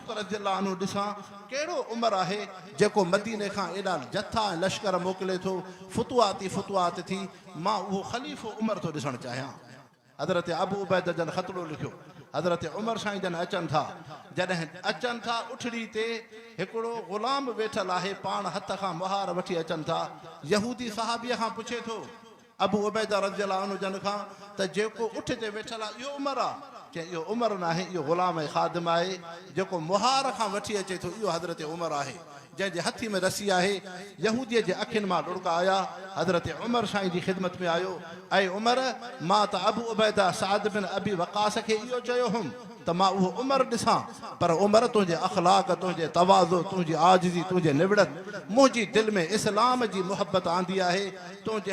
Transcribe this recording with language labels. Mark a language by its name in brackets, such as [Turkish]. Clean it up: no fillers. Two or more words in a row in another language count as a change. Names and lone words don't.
[Arabic] رضي الله عنه [Sindhi] ॾिसां कहिड़ो उमर आहे जेको मदीने खां एॾा जथा ऐं लश्कर मोकिले थो फुतुआत थी मां उहो ख़लीफ़ो उमर थो ॾिसणु चाहियां हज़रत अबू उबैदा जन ख़तरो लिखियो हज़रत उमर साईं जन अचनि था जॾहिं अचनि था उठड़ी ते हिकिड़ो ग़ुलाम वेठल आहे पाण हथ खां मुहार वठी अचनि था यहूदी सहाबीअ खां पुछे थो अबू उबैदा [Arabic] رضي الله عنه [Sindhi] जन खां त जेको उठ ते वेठल आहे इहो उमर आहे चई इहो उमर न आहे इहो ग़ुलाम ऐं ख़ादिम आहे जेको मुहार खां वठी अचे थो इहो हज़रत उमर आहे जंहिंजे हथी में रसी आहे यहूदीअ जे अखियुनि मां ॾुड़का आया हज़रत उमर साईं जी ख़िदमत में आयो ऐं उमर मां त अबू उबैदा साद बिन अबी वक़ास खे इहो चयो हुउमि त मां उहो उमर ॾिसां पर उमर तुंहिंजे अख़लाक तुंहिंजे तवाज़ो तुंहिंजी आजिज़ी तुंहिंजे निवड़त मुंहिंजी दिलि में इस्लाम जी मुहबत आंदी आहे तुंहिंजे